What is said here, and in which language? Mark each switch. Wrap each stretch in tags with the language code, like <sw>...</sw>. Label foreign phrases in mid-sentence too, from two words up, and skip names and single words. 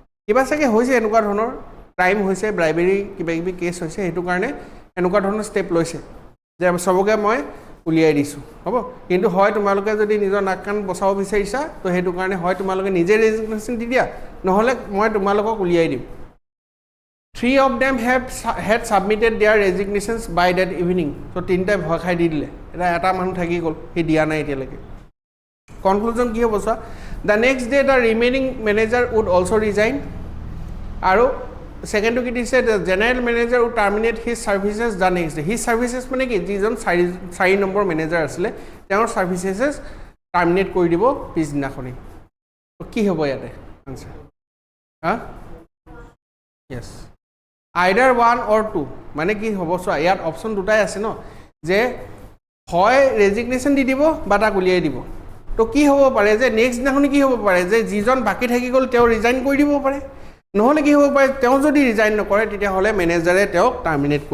<as>কিবা চাগে হৈছে এনেকুৱা ধৰণৰ ক্ৰাইম হৈছে ব্ৰাইবেৰী কিবা কিবি কেছ হৈছে সেইটো কাৰণে এনেকুৱা ধৰণৰ ষ্টেপ লৈছে যে সবকে মই উলিয়াই দিছোঁ হ'ব কিন্তু হয় তোমালোকে যদি নিজৰ নাক কাণ বচাব বিচাৰিছা তো সেইটো কাৰণে হয় তোমালোকে নিজে ৰেজিগনেশ্যন দি দিয়া নহ'লে মই তোমালোকক উলিয়াই দিম</as> <en>3 of them had submitted their resignations by that evening so</en> <as>তিনটাই ভয় খাই দি দিলে এটা মানুহ থাকি গ'ল সি দিয়া নাই এতিয়ালৈকে কনক্লুজন কি হ'ব চোৱা</as> <en>the next day the remaining manager would also resign</en> <as>আৰু সেকেন্ডটো কি দিছে</as> <en>the general manager would terminate his services</en> <as>the next day his services মানে কি যিজন 4 নম্বৰ মেনেজাৰ আছিলে তেওঁৰ</as> <en>services terminate</en> <as>কৰি দিব পিছদিনাখনি কি হ'ব ইয়াতে আনসাৰ হা</as> <en>yes either 1 or 2</en> <as>মানে কি হ'ব চোৱা ইয়াত অপচন দুটাই আছে ন যে হয় ৰেজিগনেশ্যন দি দিব বা তাক উলিয়াই দিব তো কি হ'ব পাৰে যে নেক্সট দিনাখনি কি হ'ব পাৰে যে যিজন বাকি থাকি গ'ল তেওঁ ৰিজাইন কৰি দিব পাৰে নহলে কি হ'ব পাৰে তেওঁ যদি ৰিজাইন নকৰে তেতিয়া হলে মেনেজাৰে তেওঁক টাৰ্মিনেট কৰি</as>